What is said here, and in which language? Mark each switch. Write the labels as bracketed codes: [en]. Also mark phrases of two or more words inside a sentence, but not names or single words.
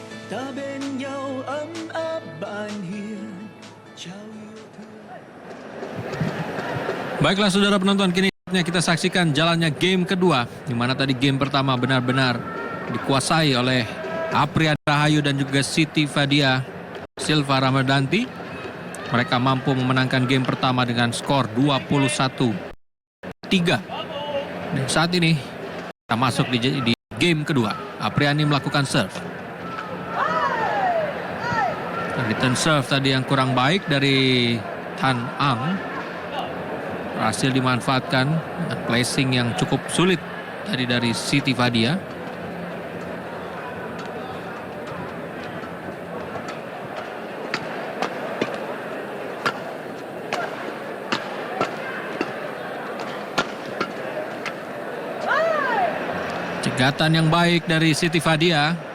[vi] ta bên nhau ấm áp bạn hiền trao yêu thương. [id] Baiklah saudara penonton, kini kita saksikan jalannya game kedua, di mana tadi game pertama benar-benar dikuasai oleh Apriani Rahayu dan juga Siti Fadia Silva Ramadanti. Mereka mampu memenangkan game pertama dengan skor 21-3. Dan saat ini kita masuk di game kedua. Apriani melakukan serve. [en] Return serve [id] tadi yang kurang baik dari Tan Ang berhasil dimanfaatkan, dan placing yang cukup sulit tadi dari Siti Fadia. Cegatan yang baik dari Siti Fadia.